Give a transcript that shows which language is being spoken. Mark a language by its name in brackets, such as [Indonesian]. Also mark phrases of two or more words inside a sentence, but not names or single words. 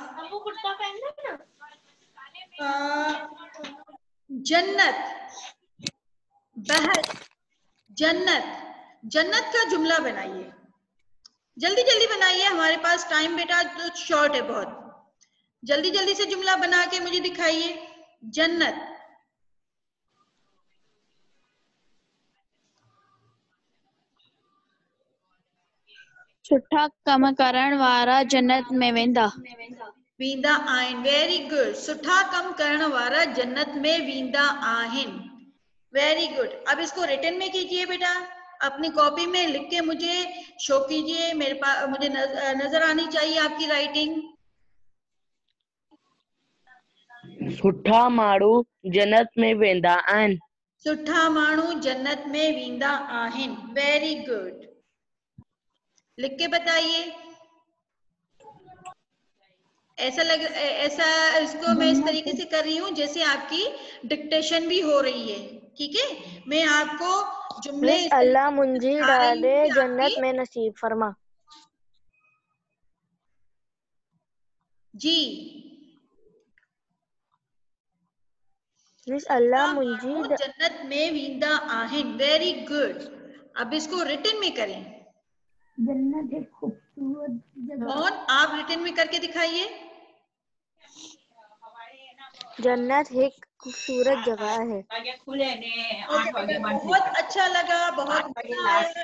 [Urdu] ہم کو کرتا پہننا نا. جنت، بحث، جنت، جنت کا جملہ بنائیے، جلدی جلدی بنائیے، ہمارے پاس ٹائم بیٹا تو شارٹ ہے بہت. جلدی جلدی سے جملہ بنا کے مجھے دکھائیے. जन्नत, [Sindhi] सुठा कम करण वारा जन्नत में वेंदा। वींदा आहिन। [English] very good. [Sindhi] सुठा कम करण वारा जन्नत में वींदा आहिन। [English] Very good. [Urdu] اب اس کو رٹن میں کیجیے بیٹا، اپنی کاپی میں لکھ کے مجھے شو کیجیے، میرے پاس مجھے نظر آنی چاہیے آپ کی رائٹنگ. [Sindhi] सुठा माण्हू जन्नत में वेंदा आहिनि। सुठा माण्हू जन्नत में वींदा आहिन। [English] Very good. [Urdu] لکھ کے بتائیے. ایسا اس کو میں اس طریقے سے کر رہی ہوں جیسے آپ کی ڈکٹیشن بھی ہو رہی ہے. ٹھیک ہے میں آپ کو جملے [Sindhi] मिस अल्लाह मुंजी [Urdu] سکھا رہی [Sindhi] डाले [Urdu] ہوں کہ [Sindhi] जन्नत [Urdu] आपकी میں نصیب فرما. जी। [Sindhi] मिस अल्लाह मुंजी जन्नत में वींदा आहिन। [English] Very good. [Urdu] اب اس کو رٹن میں کریں. جنت ایک خوبصورت جگہ. اور آپ رٹن میں کر کے دکھائیے. جنت ایک خوبصورت جگہ ہے. بہت اچھا لگا، بہت مزا آیا.